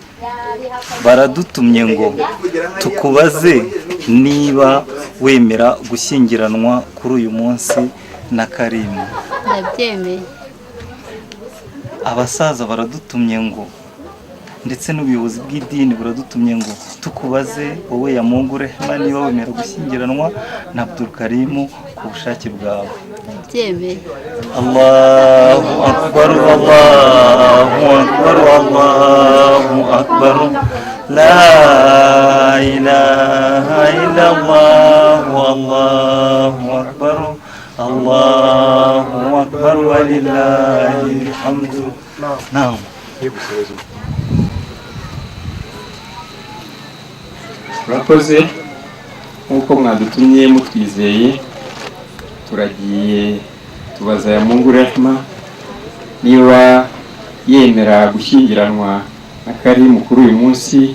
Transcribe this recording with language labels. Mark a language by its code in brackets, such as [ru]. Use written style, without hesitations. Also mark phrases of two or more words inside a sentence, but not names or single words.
[rw] baradutumye ngo tukubaze niba wemera gushyingiranwa kuri uyu munsi na Karimu. Ndabyemeye. Abasaza baradutumye ngo ndetse n'ubuyobozi bw'idini buradutumye ngo tukubaze wowe ya Mungu Rehema niba wemera gushyingiranwa na Abdul Karimu ku bushake bwawe. Ndabyemeye. [ar] الله أكبر، الله أكبر، الله أكبر، لا إله إلا الله، الله أكبر، الله أكبر, ولله الحمد. Naam. [rw] Murakoze nk'uko mwadutumye mutwizeye, turagiye tubaza ya Mungu Rehema niba yemera gushyingiranwa na Karimu kuri uyu munsi.